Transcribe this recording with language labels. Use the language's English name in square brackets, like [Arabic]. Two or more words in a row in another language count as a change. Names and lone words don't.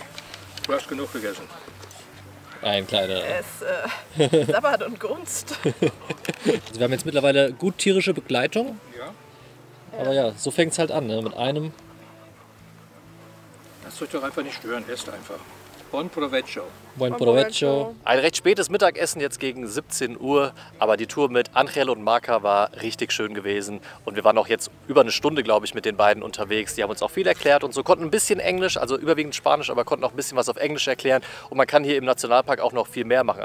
[German] Du hast genug gegessen. Ein kleiner. Es sabbert und grunzt. Also wir haben jetzt mittlerweile gut tierische Begleitung. Ja. Aber ja, so fängt es halt an, ne? Mit einem. Lasst euch doch einfach nicht stören, esst einfach. [Spanish] Buon provecho. Buen provecho. [German] Ein recht spätes Mittagessen, jetzt gegen 17 Uhr, aber die Tour mit Angel und Marca war richtig schön gewesen und wir waren auch jetzt über eine Stunde, glaube ich, mit den beiden unterwegs. Die haben uns auch viel erklärt und so, konnten ein bisschen Englisch, also überwiegend Spanisch, aber konnten auch ein bisschen was auf Englisch erklären und man kann hier im Nationalpark auch noch viel mehr machen.